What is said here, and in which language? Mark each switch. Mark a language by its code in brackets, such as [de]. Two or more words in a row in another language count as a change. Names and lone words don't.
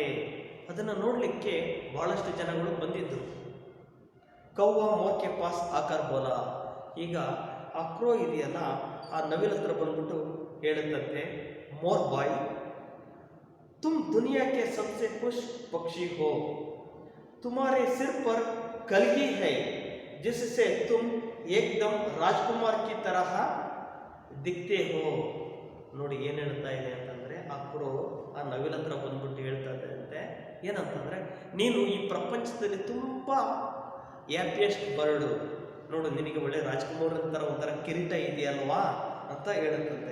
[kn] ಅದನ್ನು ನೋಡಲಿಕ್ಕೆ ಬಹಳಷ್ಟು ಜನಗಳು ಬಂದಿದ್ದರು. [hi] कव्वा मोर के पास आकर बोला. [kn] ಈಗ ಆ ಕ್ರೋ ಇದೆಯಲ್ಲ, ಆ ನವಿಲ ಹತ್ರ ಬಂದ್ಬಿಟ್ಟು ಹೇಳುತ್ತಂತೆ, [hi] मोर भाई तुम दुनिया के सबसे खुश पक्षी हो. तुम्हारे सिर पर कलगी है जिससे तुम एकदम राजकुमार की तरह दिखते हो. [kn] ನೋಡಿ ಏನು ಹೇಳ್ತಾ ಇದೆ ಅಂತಂದರೆ, ಆ ಕ್ರೋ ಆ ನವಿಲ ಹತ್ರ ಬಂದ್ಬಿಟ್ಟು ಹೇಳ್ತಾ ಇದ್ದಂತೆ ಏನಂತಂದರೆ, ನೀನು ಈ ಪ್ರಪಂಚದಲ್ಲಿ ತುಂಬ [en] happiest birdu [kn] ನೋಡು, ನಿನಗೆ ಒಳ್ಳೆ ರಾಜ್ಕುಮಾರ್ ಥರ ಒಂಥರ ಕಿರೀಟ ಇದೆಯಲ್ವಾ ಅಂತ ಹೇಳುತ್ತಂತೆ.